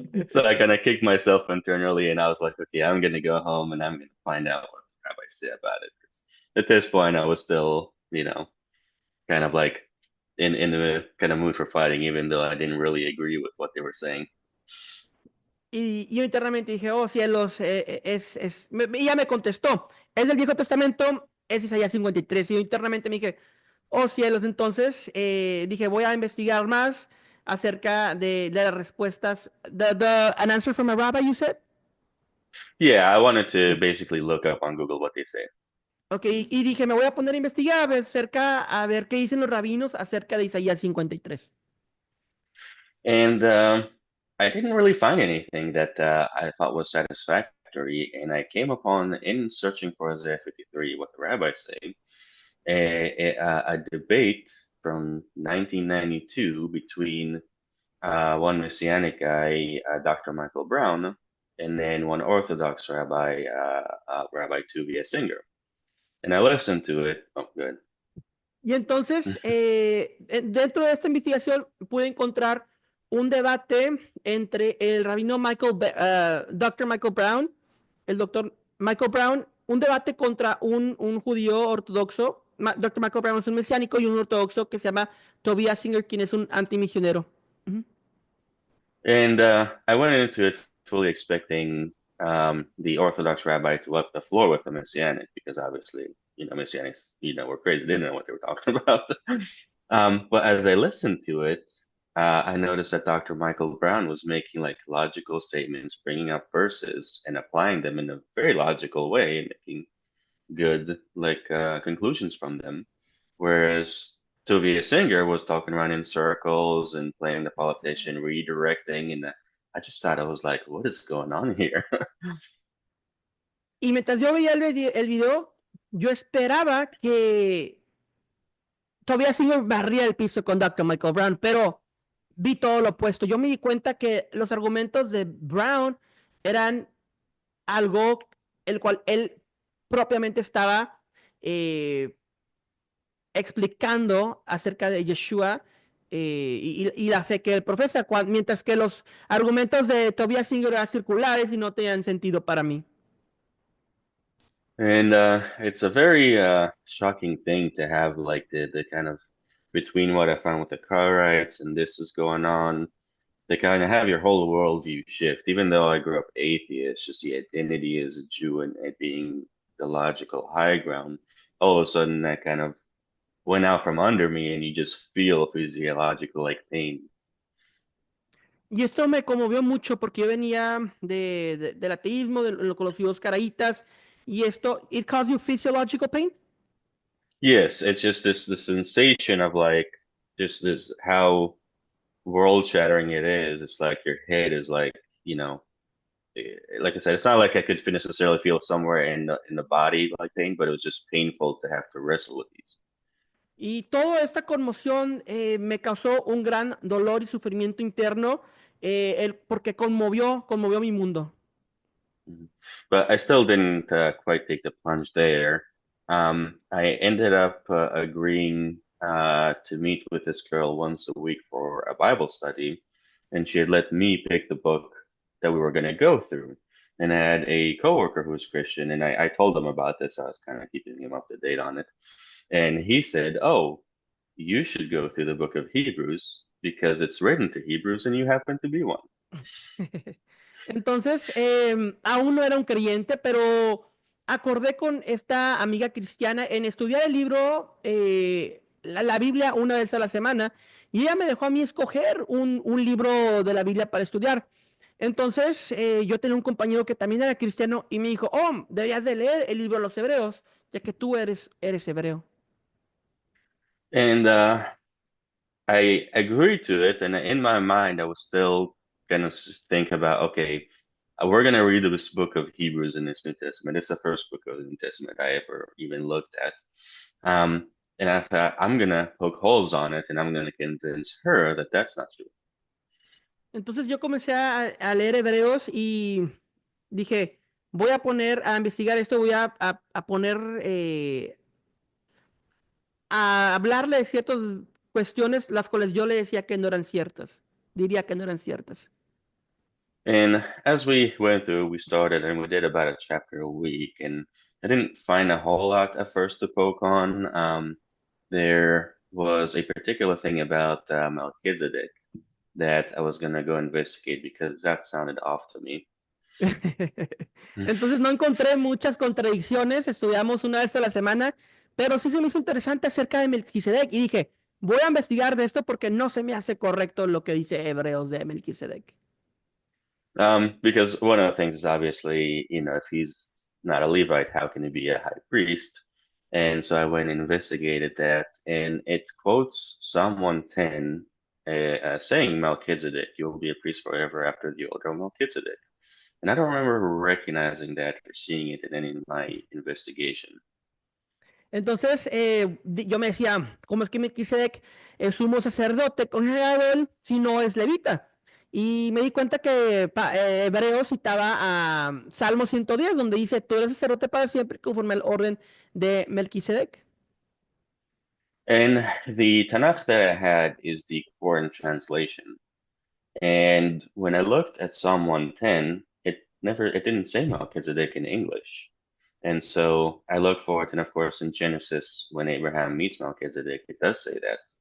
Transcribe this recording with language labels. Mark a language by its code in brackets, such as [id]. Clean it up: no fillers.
[en] So I kind of kicked myself internally, and I was like, "Okay, I'm gonna go home and I'm gonna find out what the rabbi say about it." 'Cause at this point, I was still, kind of like in the kind of mood for fighting, even though I didn't really agree with what they were saying. [es] Y yo internamente dije, oh cielos, y ya me contestó, es del Viejo Testamento, es Isaías 53. Y yo internamente me dije, oh cielos, entonces dije, voy a investigar más acerca de las respuestas. [en] An answer from a rabbi, you said? Yeah, I wanted to [es] Sí. [en] basically look up on Google what they say. [es] Ok, y dije, me voy a poner a investigar a ver qué dicen los rabinos acerca de Isaías 53. [en] And I didn't really find anything that I thought was satisfactory. And I came upon, in searching for Isaiah 53, what the rabbis say, a debate from 1992 between one Messianic guy, Dr. Michael Brown, and then one Orthodox rabbi, Rabbi Tuvia Singer. And I listened to it. Oh, good. [es] Y entonces, dentro de esta investigación pude encontrar un debate entre el rabino Dr. Michael Brown, el doctor Michael Brown, un debate contra un judío ortodoxo. Dr. Michael Brown es un mesiánico y un ortodoxo que se llama Tobias Singer, quien es un antimisionero. Ujú. [en] And I went into it fully expecting the Orthodox rabbi to wipe the floor with the Messianic, because obviously, Messianics, were crazy, didn't know what they were talking about. But as I listened to it, I noticed that Dr. Michael Brown was making like logical statements, bringing up verses and applying them in a very logical way, and making good like conclusions from them. Whereas Sylvia Singer was talking around in circles and playing the politician, redirecting, and I just thought I was like, what is going on here? [es] Y mientras yo veía el video, yo esperaba que Tobias Singer barría el piso con Dr. Michael Brown, pero vi todo lo opuesto. Yo me di cuenta que los argumentos de Brown eran algo el cual él propiamente estaba eh, explicando acerca de Yeshua y la fe que él profesa, mientras que los argumentos de Tobias Singer eran circulares y no tenían sentido para mí. [en] And it's a very shocking thing to have like the kind of between what I found with the Karaites and this is going on, to kind of have your whole worldview shift. Even though I grew up atheist, just the identity as a Jew and it being the logical high ground, all of a sudden that kind of went out from under me, and you just feel physiological like pain. [es] Y esto me conmovió mucho porque yo venía del ateísmo, de lo con los videos caraitas, y esto, [en] it caused you physiological pain. Yes, it's just this sensation of like just this how world shattering it is. It's like your head is like, you know, like I said, it's not like I could necessarily feel somewhere in the body like pain, but it was just painful to have to wrestle with these. [es] Y toda esta conmoción me causó un gran dolor y sufrimiento interno porque conmovió mi mundo. Mhm. [en] But I still didn't quite take the plunge there. I ended up agreeing to meet with this girl once a week for a Bible study, and she had let me pick the book that we were going to go through. And I had a coworker who was Christian, and I told him about this. I was kind of keeping him up to date on it. And he said, "Oh, you should go through the book of Hebrews because it's written to Hebrews, and you happen to be one." [es] Entonces, aún no era un creyente, pero acordé con esta amiga cristiana en estudiar el libro, la Biblia una vez a la semana, y ella me dejó a mí escoger un libro de la Biblia para estudiar. Entonces, yo tenía un compañero que también era cristiano y me dijo, oh, deberías de leer el libro de los Hebreos, ya que tú eres hebreo. [en] And I agreed to it, and in my mind, I was still gonna think about, okay, we're gonna read this book of Hebrews in this New Testament. It's the first book of the New Testament I ever even looked at. And I thought I'm gonna poke holes on it, and I'm gonna convince her that that's not true. [es] Entonces yo comencé a leer Hebreos y dije, voy a poner a investigar esto, voy a poner a hablarle de ciertas cuestiones las cuales yo le decía que no eran ciertas, diría que no eran ciertas. [en] And as we went through, we started and we did about a chapter a week, and I didn't find a whole lot at first to poke on. There was a particular thing about Melchizedek that I was gonna go investigate because that sounded off to me. [es] Entonces no encontré muchas contradicciones, estudiamos una vez a la semana, pero sí se me hizo interesante acerca de Melquisedec y dije, voy a investigar de esto porque no se me hace correcto lo que dice Hebreos de Melquisedec. [en] Because one of the things is obviously, you know, if he's not a Levite, how can he be a high priest? And so I went and investigated that, and it quotes Psalm 110 saying Melchizedek, you will be a priest forever after the order of Melchizedek. And I don't remember recognizing that or seeing it in any of my investigation. [es] Entonces, yo me decía, ¿cómo es que Melquisedec es sumo sacerdote con Aarón si no es levita? Y me di cuenta que Hebreo citaba a Salmo 110, donde dice, tú eres sacerdote para siempre, conforme al orden de Melquisedec. [en] And the Tanakh that I had is the Koran translation. And when I looked at Psalm 110, it didn't say Melchizedek in English. And so I looked for it, and of course in Genesis, when Abraham meets Melchizedek, it does say that.